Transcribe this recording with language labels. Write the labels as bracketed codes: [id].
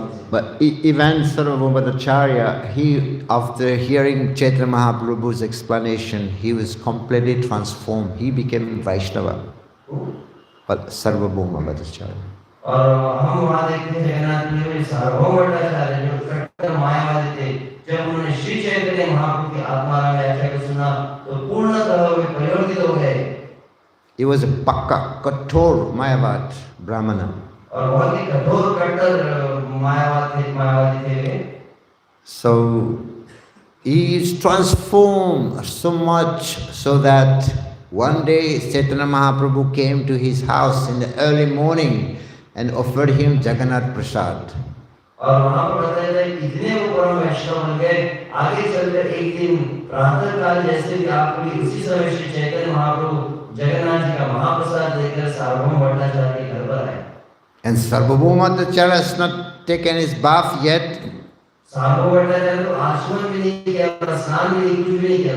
[en] But even Sarvabhaumacharya, he, after hearing Chaitanya Mahaprabhu's explanation, he was completely transformed. He became Vaishnava. But Sarvabhaumacharya. [hi] और हम वहाँ देखते हैं जगन्नाथ में सार्वभौमाचार्य जो कट्टर मायावादी थे, जब उन्होंने श्री चैतन्य महाप्रभु की आत्मा व्याख्या को सुना तो पूर्णतः वे परिवर्तित हो गए। [en] He was a pakka, kathor mayavad brahmana. [hi] और बहुत ही कठोर कट्टर मायावादी थे। [en] So he is transformed so much so that one day Chaitanya Mahaprabhu came to his house in the early morning and offered him Jagannath Prasad. [hi] और वहाँ पर बताया जाए इतने वो परम वैष्णव बन गए, आगे चलकर एक दिन प्रातः काल जैसे भी आपको उसी समय श्री चैतन्य महाप्रभु जगन्नाथ जी का महाप्रसाद लेकर सार्वभौम भट्टाचार्य के घर पर आए। [en] And Sarvabhaumacharya has not taken his bath yet. [hi] सार्वभौम भट्टाचार्य तो आचमन भी नहीं किया, स्नान भी नहीं, कुछ भी नहीं किया।